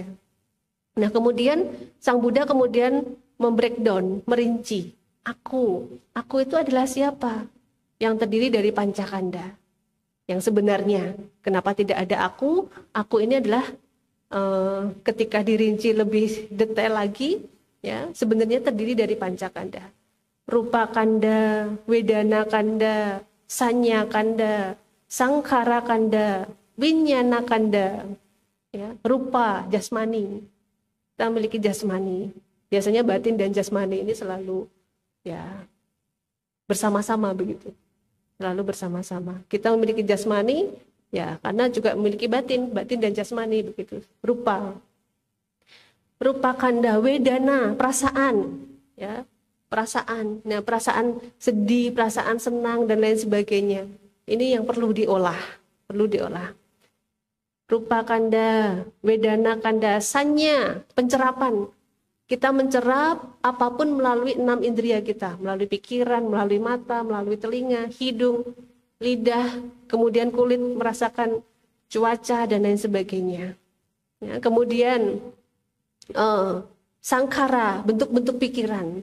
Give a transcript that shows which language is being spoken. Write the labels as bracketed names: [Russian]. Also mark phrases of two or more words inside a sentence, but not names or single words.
[Indonesian] Nah, kemudian Sang Buddha kemudian membreakdown, merinci. Aku itu adalah siapa? Yang terdiri dari pancakanda. Yang sebenarnya, kenapa tidak ada aku? Aku ini adalah ketika dirinci lebih detail lagi, ya sebenarnya terdiri dari pancakanda. [Pali] Rupa kanda, wedana kanda, sanya kanda, sangkara kanda, winyana kanda, [Indonesian] ya, rupa jasmani. Kita memiliki jasmani. Biasanya batin dan jasmani ini selalu ya bersama-sama begitu. Selalu bersama-sama. Kita memiliki jasmani ya karena juga memiliki batin dan jasmani begitu. [Pali] Rupa kanda, wedana, [Indonesian] perasaan, ya. Perasaan. Nah, perasaan sedih, perasaan senang dan lain sebagainya. Ini yang perlu diolah. [Pali] rupa kanda, wedana kanda, sanya, pencerapan. [Indonesian] Kita mencerap apapun melalui 6 indria kita, melalui pikiran, melalui mata, melalui telinga, hidung, lidah, kemudian kulit merasakan cuaca dan lain sebagainya. Ya, kemudian sangkara, bentuk-bentuk pikiran.